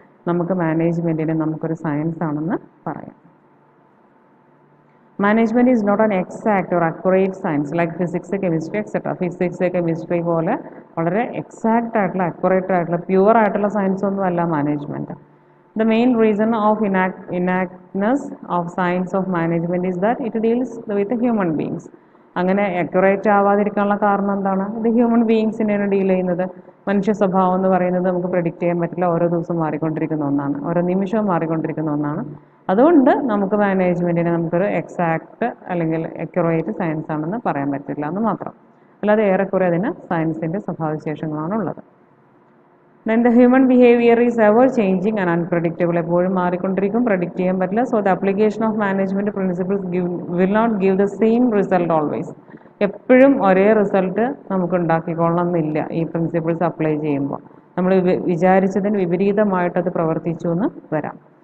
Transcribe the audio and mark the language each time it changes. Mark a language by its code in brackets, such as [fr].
[ml] നമുക്ക് മാനേജ്മെൻറ്റിനെ നമുക്കൊരു സയൻസ് ആണെന്ന് പറയാം. [en] Management is not an exact or accurate science like physics, chemistry etcetera. [ml] Physics, chemistry പോലെ വളരെ എക്സാക്റ്റ് ആയിട്ടുള്ള, അക്യുറേറ്റ് ആയിട്ടുള്ള, പ്യുവർ ആയിട്ടുള്ള സയൻസ് ഒന്നും അല്ല management. [en] The main reason of inactness of science of management is that it deals with human beings. [ml] അങ്ങനെ accurate ആവാതിരിക്കാനുള്ള കാരണം എന്താണ്? ഇത് ഹ്യൂമൻ ബീയിങ്സിനെയാണ് ഡീൽ ചെയ്യുന്നത്. മനുഷ്യ സ്വഭാവം എന്ന് പറയുന്നത് നമുക്ക് പ്രെഡിക്റ്റ് ചെയ്യാൻ പറ്റില്ല. ഓരോ ദിവസവും മാറിക്കൊണ്ടിരിക്കുന്ന ഒന്നാണ്, ഓരോ നിമിഷവും മാറിക്കൊണ്ടിരിക്കുന്ന ഒന്നാണ്. അതുകൊണ്ട് നമുക്ക് മാനേജ്മെൻറ്റിനെ നമുക്കൊരു എക്സാക്ട് അല്ലെങ്കിൽ അക്യുറേറ്റ് സയൻസ് ആണെന്ന് പറയാൻ പറ്റില്ല എന്ന് മാത്രം. അല്ലാതെ ഏറെക്കുറെ അതിന് സയൻസിൻ്റെ സ്വഭാവവിശേഷങ്ങളാണുള്ളത്. [en] Then the human behavior is ever changing and unpredictable. [ml] എപ്പോഴും മാറിക്കൊണ്ടിരിക്കും, പ്രഡിക്റ്റ് ചെയ്യാൻ പറ്റില്ല. [en] So the application of management principles will not give the same result always. [ml] എപ്പോഴും ഒരേ റിസൾട്ട് നമുക്ക് ഉണ്ടാക്കിക്കൊള്ളണം എന്നില്ല. ഈ പ്രിൻസിപ്പിൾസ് അപ്ലൈ ചെയ്യുമ്പോൾ നമ്മൾ വിചാരിച്ചതിന് വിപരീതമായിട്ട് അത് പ്രവർത്തിച്ചു എന്ന് വരാം.